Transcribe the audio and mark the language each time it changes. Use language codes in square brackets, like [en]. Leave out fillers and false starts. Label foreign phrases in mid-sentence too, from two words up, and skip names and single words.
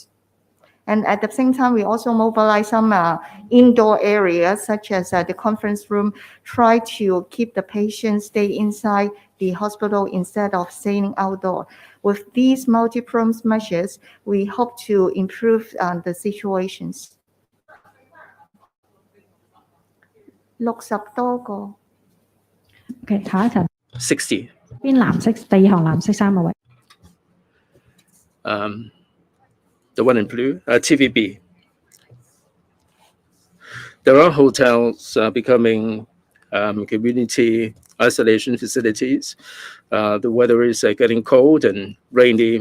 [en] And at the same time, we also mobilize some indoor areas, such as the conference room, try to keep the patients stay inside the hospital instead of staying outdoor. With these multiple measures, we hope to improve the situations. [yue] 60 多個。 OK， 下一題。 60. 邊藍色第二行藍色衫個位。 [en] The one in blue, TVB. There are hotels becoming community isolation facilities. The weather is getting cold and rainy.